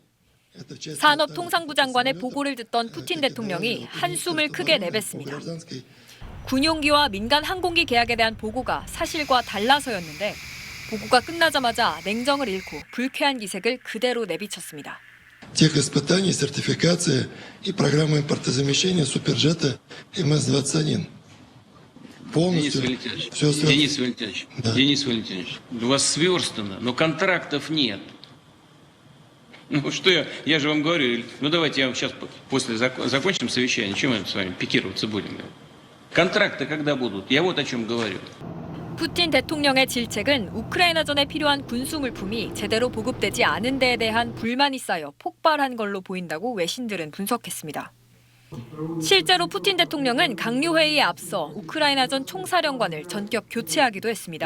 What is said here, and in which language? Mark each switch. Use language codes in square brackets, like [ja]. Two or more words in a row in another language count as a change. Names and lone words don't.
[ko] 산업통상부 장관의 보고를 듣던 푸틴 대통령이 한숨을 크게 내뱉습니다. 군용기와 민간 항공기 계약에 대한 보고가 사실과 달라서였는데 보고가 끝나자마자 냉정을 잃고 불쾌한 기색을 그대로 내비쳤습니다. [ru] техиспытаний, сертификация и программа импортозамещения суперджета МС-21. Полностью все Денис Валентинович, Да. Денис Валентинович, у вас сверстано, но контрактов нет. Ну что я же вам говорю, ну давайте я вам сейчас после закончим совещание, чем мы с вами пикироваться будем? Контракты когда будут? Я вот о чем говорю. [ko] 푸틴 대통령의 질책은 우크라이나전에 필요한 군수 물품이 제대로 보급되지 않은 데에 대한 불만이 쌓여 폭발한 걸로 보인다고 외신들은 분석했습니다. 실제로 푸틴 대통령은 강요회의에 앞서 우크라이나전 총사령관을 전격 교체하기도 했습니다.